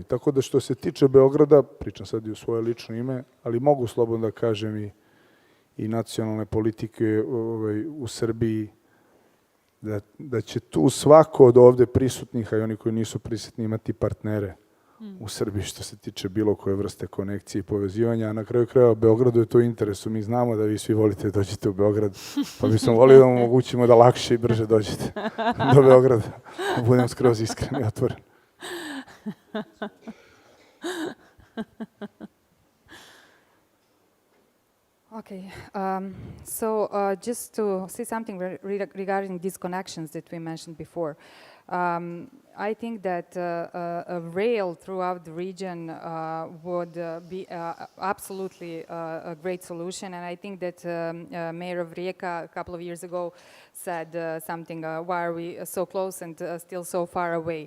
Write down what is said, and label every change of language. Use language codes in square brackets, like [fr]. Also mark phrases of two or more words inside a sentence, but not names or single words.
[sr] Tako da što se tiče Beograda, pričam sad i u svoje lično ime, ali mogu slobodno da kažem i nacionalne politike u Srbiji, da će tu svako od ovde prisutnih, a i oni koji nisu prisutni, imati partnere u Srbiji što se tiče bilo koje vrste konekcije i povezivanja, a na kraju krajeva Beogradu je to u interesu. Mi znamo da vi svi volite da dođete u Beograd, pa bismo volili da vam omogućimo da lakše i brže dođete do Beograda. Budem skroz iskren i otvoren. [en] Okay, so just to say something regarding these connections that we mentioned before. I think that a rail throughout the region would be absolutely a great solution, and I think that Mayor of Rijeka a couple of years ago said something, why are we so close and still so far away?